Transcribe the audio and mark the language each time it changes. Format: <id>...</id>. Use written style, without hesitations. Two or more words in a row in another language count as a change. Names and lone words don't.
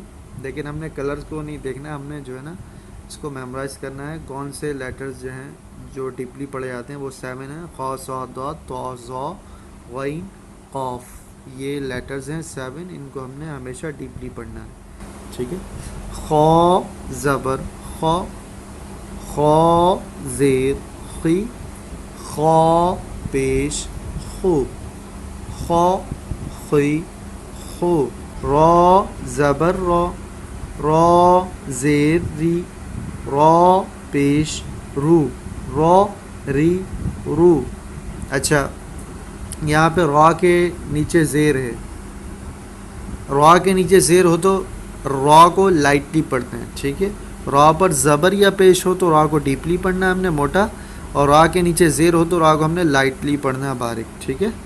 <ur>لیکن ہم نے کلرز کو نہیں دیکھنا، ہم نے جو ہے نا اس کو میمورائز کرنا ہے. کون سے لیٹرز جو ہیں جو ڈیپلی پڑھے جاتے ہیں وہ 7 ہیں. خ، ص، ض، ط، ظ، غین، قاف. یہ لیٹرز ہیں 7، ان کو ہم نے ہمیشہ ڈیپلی پڑھنا ہے، ٹھیک ہے. خ زبر خ، خ زیر خی، خ پیش خو، خ خی خو. را زبر را، را زیر ری، را پیش رو، را ری رو. اچھا، یہاں پہ را کے نیچے زیر ہے. را کے نیچے زیر ہو تو را کو لائٹلی پڑھتے ہیں، ٹھیک ہے. را پر زبر یا پیش ہو تو را کو ڈیپلی پڑھنا ہے ہم نے موٹا، اور را کے نیچے زیر ہو تو را کو ہم نے لائٹلی پڑھنا ہے باریک، ٹھیک ہے.</ur>